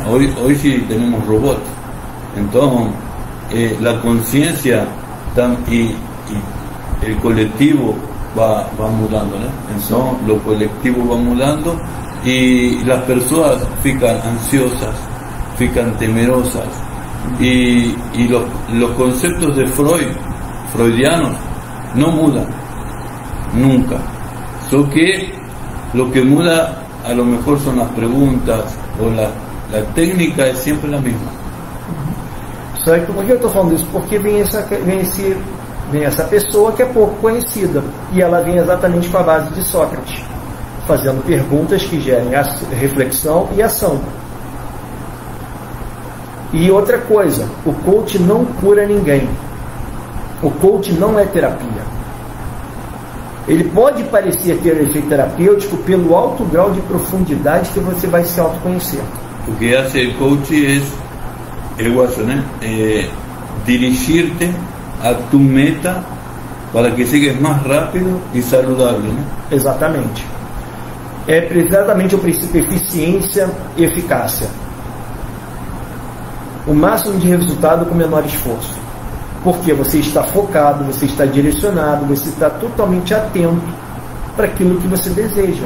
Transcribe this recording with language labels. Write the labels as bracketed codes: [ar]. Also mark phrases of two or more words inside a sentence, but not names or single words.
[pt] Hoje temos robots, então a consciência e o coletivo va mudando, né? Então o coletivo va mudando e as pessoas ficam ansiosas, ficam temerosas, [es] y los conceptos de freudianos no mudan nunca, solo que lo que muda a lo mejor son las preguntas o la técnica es siempre la misma. [pt] Só que por que eu estou falando isso? Porque vem essa pessoa que é pouco conhecida, e ela vem exatamente com a base de Sócrates, fazendo perguntas que gerem reflexão e ação. E outra coisa, o coach não cura ninguém. O coach não é terapia. Ele pode parecer ter efeito terapêutico pelo alto grau de profundidade que você vai se autoconhecer. O que [es] hace el coach es eso, né? Dirigirte a tu meta para que sigas [pt] mais rápido e saudável, né? Exatamente. É exatamente o princípio eficiência e eficácia. O máximo de resultado com menor esforço. Porque você está focado, você está direcionado, você está totalmente atento para aquilo que você deseja.